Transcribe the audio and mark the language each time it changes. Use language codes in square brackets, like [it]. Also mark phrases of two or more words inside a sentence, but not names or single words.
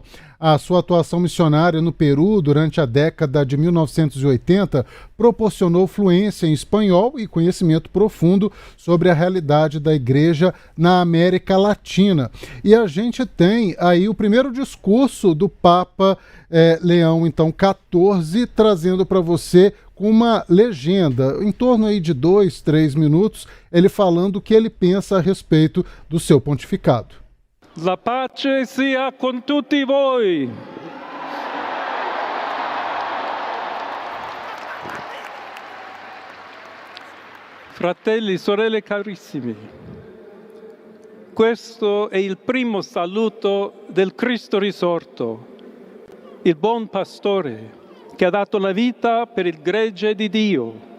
[pt] A sua atuação missionária no Peru durante a década de 1980 proporcionou fluência em espanhol e conhecimento profundo sobre a realidade da igreja na América Latina. E a gente tem aí o primeiro discurso do Papa Leão, então, 14, trazendo para você com uma legenda, em torno aí de 2-3 minutos, ele falando o que ele pensa a respeito do seu pontificado. [it] La pace sia con tutti voi. Fratelli, sorelle carissimi, questo è il primo saluto del Cristo risorto, il buon pastore che ha dato la vita per il gregge di Dio.